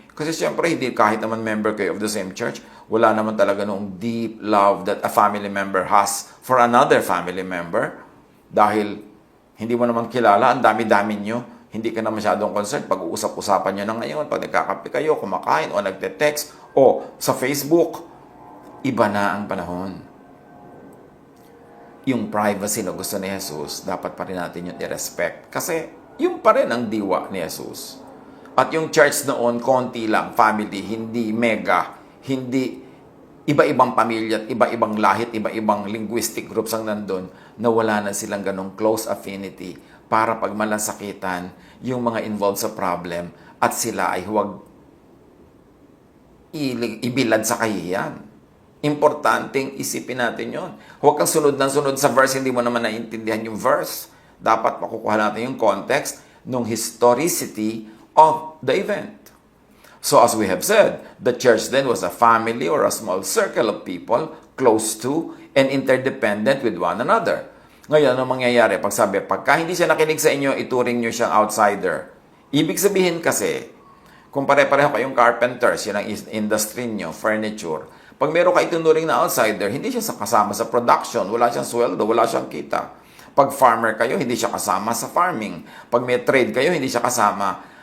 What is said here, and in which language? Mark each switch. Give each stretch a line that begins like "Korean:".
Filipino: Kasi siyempre, hindi kahit naman
English: member kayo of the same church,
Filipino: wala naman talaga noong
English: deep love that a family member has for another family member.
Filipino: Dahil hindi mo naman kilala, ang dami-dami nyo, hindi ka na masyadong concerned. Pag-uusap-usapan nyo na ngayon, pag nagkakape kayo, kumakain, o nagte-text, o sa Facebook, iba na ang panahon. Yung privacy na gusto ni Jesus, dapat pa rin natin yung i-respect. Kasi yung pa rin ang diwa ni Jesus. At yung church noon, konti lang, family, hindi mega, hindi iba-ibang pamilya, iba-ibang lahit, iba-ibang linguistic groups ang nandun, na wala na silang ganong close affinity para pag malasakitan yung mga involved sa problem at sila ay huwag ibilad sa kahihiyan. Importanteng isipin natin yon. Huwag kang sunod ng sunod sa verse, hindi mo naman naiintindihan yung verse. Dapat makukuha natin yung context ng
English: historicity of the event. So as we have said, the church then was a family or a small circle of people close to and interdependent with one another.
Filipino: Ngayon, ano mangyayari? Pagka hindi siya nakinig sa inyo, ituring nyo siyang outsider. Ibig sabihin kasi, kung pare-pareho kayong carpenters, yun ang industry nyo, furniture, pag meron ka itunuring na outsider, hindi siya kasama sa production, wala siyang sweldo, wala siyang kita. Pag farmer kayo, hindi siya kasama sa farming. Pag may trade kayo, hindi siya kasama.